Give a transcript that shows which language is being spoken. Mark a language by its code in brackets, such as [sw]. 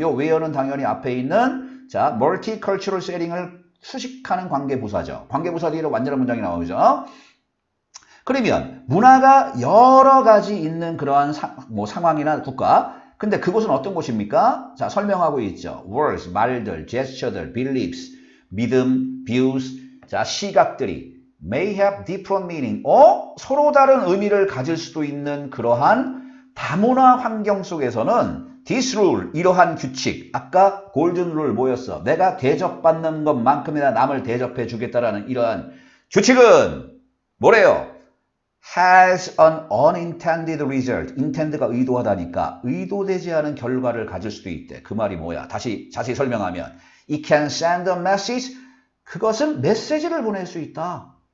[ko] 요 where는 당연히 앞에 있는 자 multicultural setting 을 수식하는 관계부사죠. 관계부사 뒤로 완전한 문장이 나오죠. 그러면 문화가 여러 가지 있는 그러한 상황이나 국가. 근데 그곳은 어떤 곳입니까? 자, 설명하고 있죠. [en] words, 말들, gesture들, beliefs, 믿음, views, 자, 시각들이 may have different meaning. [ko] 서로 다른 의미를 가질 수도 있는 그러한 다문화 환경 속에서는 this rule, 이러한 규칙, 아까 golden rule 뭐였어? 내가 대접받는 것만큼이나 남을 대접해 주겠다라는 이러한 규칙은 뭐래요? [en] has an unintended result. [ko] intend가 의도하다니까 의도되지 않은 결과를 가질 수도 있대. 그 말이 뭐야? 다시 자세히 설명하면 it can send a message. 그것은 메시지를 보낼 수 있다.